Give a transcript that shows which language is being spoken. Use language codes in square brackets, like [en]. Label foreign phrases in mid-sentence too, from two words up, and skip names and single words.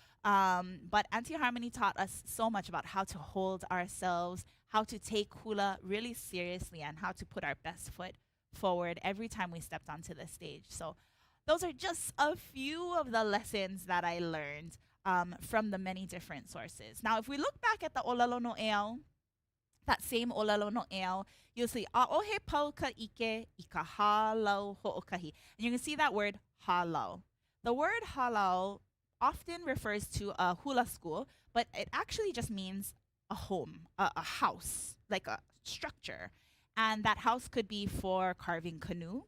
[en] But Auntie Harmony taught us so much about how to hold ourselves, how to take hula really seriously, and how to put our best foot forward every time we stepped onto the stage. So those are just a few of the lessons that I learned from the many different sources. Now, if we look back at the [haw] ʻŌlelo Noʻeau, [en] that same [haw] ʻŌlelo Noʻeau, [en] you'll see [haw] ʻaʻohe pau ka ike I ka Hālau hoʻokahi. [en] And you can see that word Hālau. The word Hālau often refers to a hula school, but it actually just means a home, a house, like a structure. And that house could be for carving canoe.